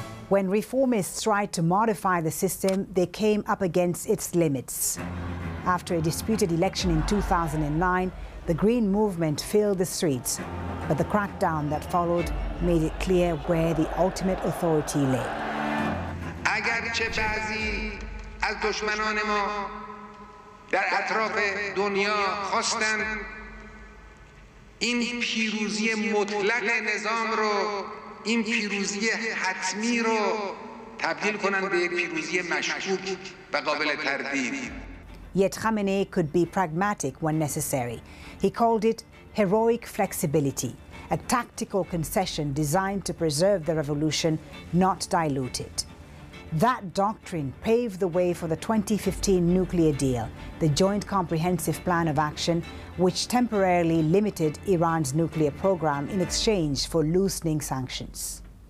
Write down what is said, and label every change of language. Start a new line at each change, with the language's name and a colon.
English: When reformists tried to modify the system, they came up against its limits. After a disputed election in 2009, the Green Movement filled the streets, but the crackdown that followed made it clear where the ultimate authority lay.
Persian: اگرچه بعضی از دشمنان ما در اطراف دنیا خواستند این پیروزی مطلق نظام رو این پیروزی حتمی رو تبدیل کنند به پیروزی مشکوک و قابل تردید.
English: Yet Khamenei could be pragmatic when necessary. He called it heroic flexibility, a tactical concession designed to preserve the revolution, not dilute it. That doctrine paved the way for the 2015 nuclear deal, the Joint Comprehensive Plan of Action, which temporarily limited Iran's nuclear program in exchange for loosening sanctions.